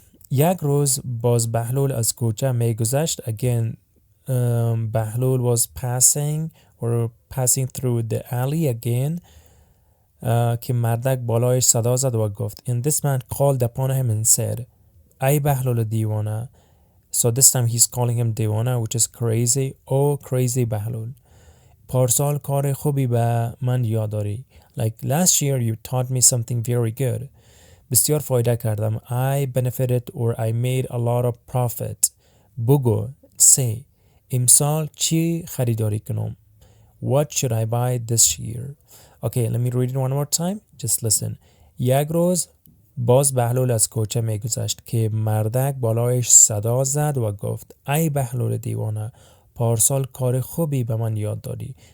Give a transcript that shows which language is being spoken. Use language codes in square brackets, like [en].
[fa] یک روز باز بهلول از کوچه می گذشت. [en] Again, Bahlul was passing through the alley again. [fa] که مردک بالایش صدا زد و گفت. [en] And this man called upon him and said, [fa] ای بهلول دیوانه. [en] So this time he's calling him دیوانه, which is crazy. Oh crazy [fa] بهلول, پارسال کار خوبی به من یاد داری. [en] Like last year you taught me something very good. [fa] بسیار فایده کردم. [en] I benefited or I made a lot of profit. [fa] بگو, [en] say, [fa] امسال چی خریداری کنم؟ [en] What should I buy this year? Okay, let me read it one more time. Just listen. [fa] یک روز باز بهلول از کوچه می گذشت که مردک بالایش صدا زد و گفت ای بهلول دیوانه، پارسال کار خوبی به من یاد دادی.